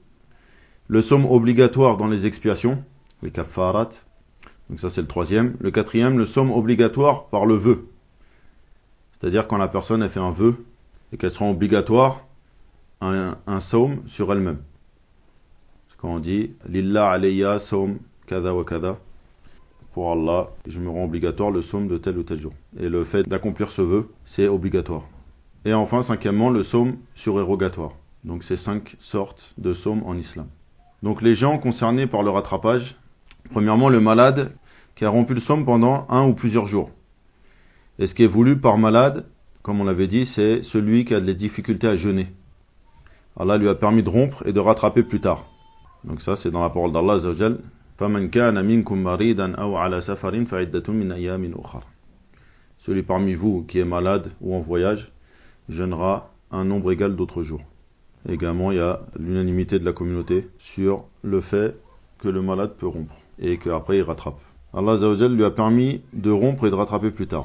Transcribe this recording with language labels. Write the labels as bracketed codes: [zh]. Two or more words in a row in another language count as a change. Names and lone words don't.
[fr] Le somme obligatoire dans les expiations, les kaffarat. Donc ça c'est le 3e. Le 4e, le somme obligatoire par le vœu. C'est-à-dire quand la personne a fait un vœu et qu'elle sera obligatoire un somme sur elle-même. [ar] Quand on dit لله علي صوم كذا وكذا, [fr] pour Allah, je me rends obligatoire le somme de tel ou tel jour. Et le fait d'accomplir ce vœu, c'est obligatoire. Et enfin, 5e, le somme surérogatoire. Donc c'est 5 sortes de saumes en islam. Donc les gens concernés par le rattrapage, premièrement le malade qui a rompu le somme pendant 1 ou plusieurs jours. Et ce qui est voulu par malade, comme on l'avait dit, c'est celui qui a des difficultés à jeûner. Allah lui a permis de rompre et de rattraper plus tard. Donc ça c'est dans la parole d' [ar] الله عز وجل. فَمَنْ كَانَ مِنْكُمْ مَرِيدًا أَوْ عَلَى سَفَرٍ فَعِدَّةٌ مِنْ أَيَّامٍ أُخَرَ. [fr] Celui parmi vous qui est malade ou en voyage jeûnera un nombre égal d'autres jours. Également, il y a l'unanimité de la communauté sur le fait que le malade peut rompre et qu'après il rattrape. [ar] الله عز وجل [fr] lui a permis de rompre et de rattraper plus tard.